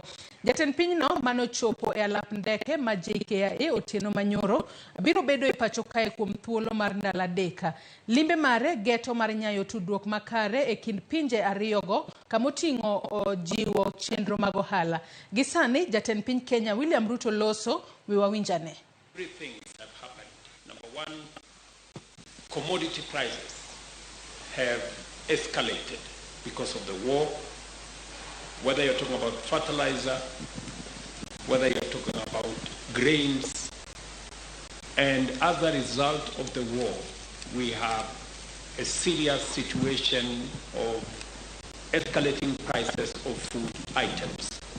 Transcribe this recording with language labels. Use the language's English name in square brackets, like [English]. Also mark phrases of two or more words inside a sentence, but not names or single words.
[Luo (Kenya and Tanzania)] Jatend Piny no manochopo e alap ndeke ma JKIA otieno manyoro biro bedo e pachoka e kuom thuolo mar ndalo adek. Limbe mare geto mar nyayo tudruok makare e kind pinje ariyogo kamoting'o jiwo chenro mag ohala. Gisani Jatend Piny Kenya William Ruto loso wiwawinjane. [English] Three things have happened. Number one, commodity prices have escalated because of the war. Whether you're talking about fertilizer, whether you're talking about grains, and as a result of the war, we have a serious situation of escalating prices of food items.